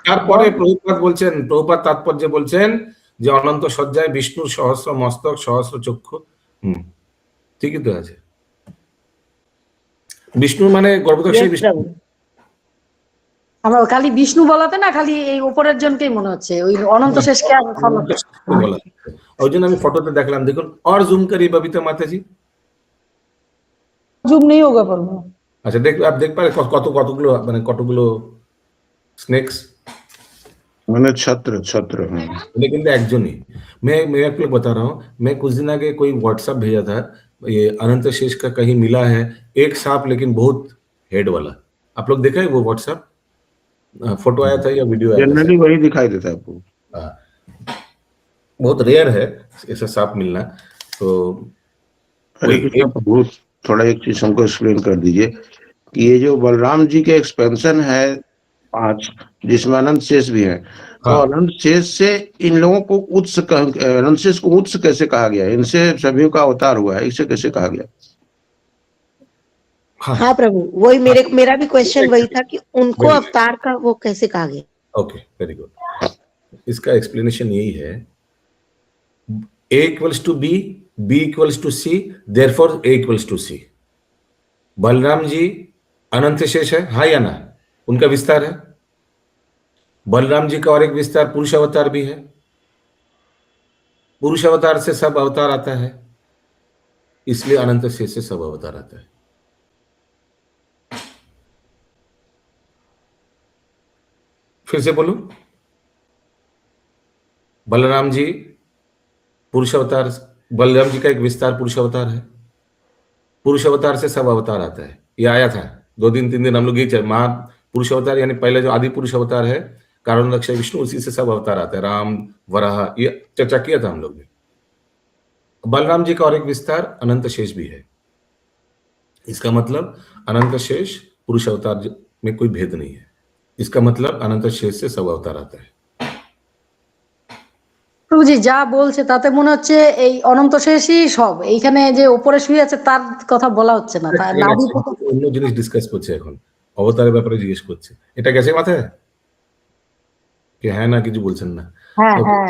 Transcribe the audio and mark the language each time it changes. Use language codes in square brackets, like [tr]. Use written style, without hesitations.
[bn] তারপরে প্রভুপাদ তাৎপর্যে বলছেন যে অনন্ত শয্যায় বিষ্ণুর সহস্র মস্তক, সহস্র চক্ষু। ঠিকই তো আছে। বিষ্ণু মানে গর্ভদক্ষায় বিষ্ণু। আমার খালি বিষ্ণু বলাতে না খালি এই উপরের জনকেই মনে হচ্ছে, ওই অনন্ত শেষকে আর ফলো বলা ওই জন্য আমি ফটোতে দেখলাম। [hi] দেখুন और जूम करिए बबीता माता जी। [bn] জুম নেই হোগা পারবো। আচ্ছা দেখ, [hi] आप देख पा रहे [bn] কতগুলো মানে কতগুলো স্নেকস, [hi] मैंने छत्र छत्र हाँ। लेकिन একজন ही। मैं आपको बता रहा हूँ, मैं कुछ दिन आगे कोई व्हाट्सएप भेजा था, ये अनंत शेष का कहीं मिला है एक सांप लेकिन बहुत हेड वाला। आप लोग देखा है वो व्हाट्सएप फोटो आया था या वीडियो आया था? जनरली वही दिखाई देता है आपको। हाँ, बहुत रेयर है ऐसा सांप मिलना। तो हरे कृष्ण प्रभु, थोड़ा एक चीज हमको एक्सप्लेन कर दीजिए कि ये जो बलराम जी के एक्सपेंशन है 5, जिसमें अनंत शेष भी है, तो हाँ। अनंत शेष से इन लोगों को अनंत शेष को उत्स कैसे कहा गया? इनसे सभी का अवतार हुआ है, इसे कैसे कहा गया? हाँ प्रभु, वही मेरा भी क्वेश्चन वही था कि उनको अवतार का वो कैसे कहा गया। Okay, very good. इसका एक्सप्लेनेशन यही है, [en] A equals to B, B equals to C, [hi] therefore A equals to C। Balram ji अनंत शेष है, हाँ या ना? उनका विस्तार है। बलराम जी का और एक विस्तार पुरुष अवतार भी है। पुरुष अवतार से सब अवतार आता है, इसलिए अनंत शेष से सब अवतार आता है। फिर से बोलो, बलराम जी पुरुष अवतार, बलराम जी का एक विस्तार पुरुष अवतार है, पुरुष अवतार से सब अवतार आता है। ये आया था 2 दिन 3 दिन हम लोग ये महा पुरुष अवतार यानी पहले जो आदि पुरुष अवतार है कारण रक्षा विष्णु, उसी से सब अवतार आते हैं, राम वराह, ये चर्चा किया था हम लोग ने। बलराम जी का और एक विस्तार अनंत शेष भी है। इसका मतलब अनंत शेष पुरुष अवतार में कोई भेद नहीं है, इसका मतलब अनंत शेष से सब अवतार आता है। [bn] প্রভুজি যা বলছে তাতে মনে হচ্ছে এই অনন্ত শেষই সব, এইখানে যে উপরে শুয়ে আছে তার কথা বলা হচ্ছে না, তার নাভি থেকে অন্য জিনিস ডিসকাস করছে এখন, অবতারের ব্যাপারে জিজ্ঞেস করছে। এটা গেছে মাথায় কি হ্যাঁ না কিছু বলছেন না? হ্যাঁ হ্যাঁ